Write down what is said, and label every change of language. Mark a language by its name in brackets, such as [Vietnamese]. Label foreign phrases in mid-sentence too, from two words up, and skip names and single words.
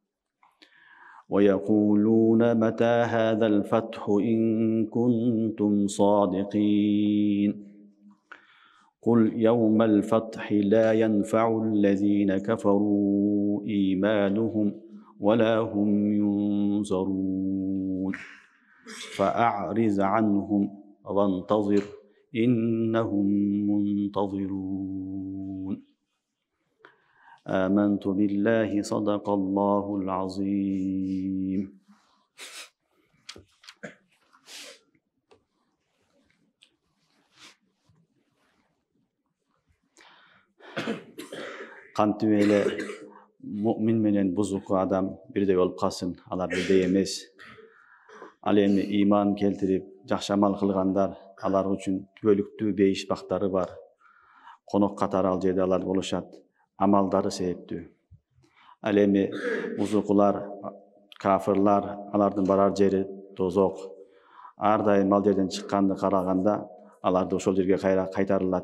[Arabic] ويقولون متى هذا الفتح إن كنتم صادقين قل يوم الفتح لا ينفع الذين كفروا إيمانهم ولا هم ينظرون فأعرض عنهم وانتظر إنهم منتظرون. آمنت بالله صدق الله العظيم. [Kyrgyz] Кантип эле момун менен бузук адам бирде болуп калсын, алар бирде эмес. Ал эми иман келтирип жакшы амал кылгандар, алар үчүн бөлүктүү bейиш бактары бар. Конок катары ал жерде алар болушат. Амалдары себептүү. Ал эми бузукулар, кафырлар, алардын барар жери тозок. Ар дайым ал жерден чыкканды караганда аларды ошол жерге кайтарылат.